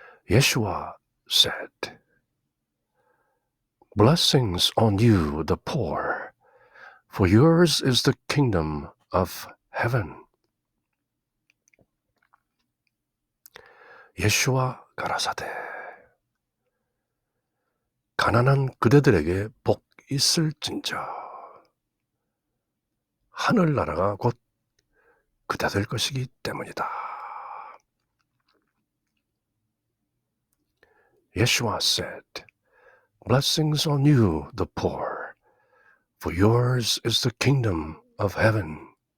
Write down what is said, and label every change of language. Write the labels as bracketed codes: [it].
[en] Yeshua said, Blessings on you, the poor, for yours is the kingdom of heaven. [ko] 예수와 가라사대, 가난한 그대들에게 복 있을진저, 하늘나라가 곧 그대들 것이기 때문이다. [en] Yeshua said, Blessings on you, the poor, for yours is the kingdom of heaven.